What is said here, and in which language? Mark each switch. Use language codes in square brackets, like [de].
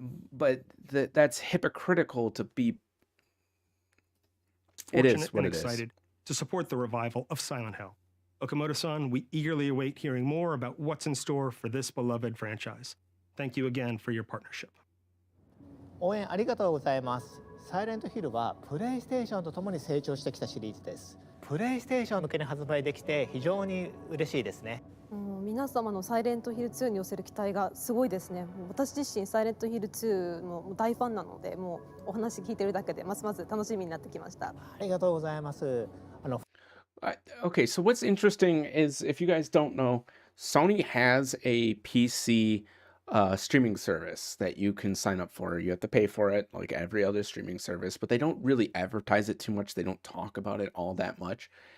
[en] But that's hypocritical to be. It is what it is. Excited to support the revival of Silent Hill. Okamoto-san, we eagerly await hearing more about what's in store for this beloved franchise. Thank you again for your partnership. [ja] 応援ありがとうございます。サイレントヒルはプレイステーションとともに成長してきたシリーズです。プレイステーション向けに発売できて非常に嬉しいですね。皆様のサイレントヒル2に寄せる期待がすごいですね。私自身サイレントヒル2の大ファンなので、もうお話聞いてるだけでますます楽しみになってきました。ありがとうございます。 [en] Okay, so what's interesting is, if you guys don't know, Sony has a PC streaming service that you can sign up for. You have to pay for it like every other streaming service, but they don't really advertise it too much. They don't talk about it all that much.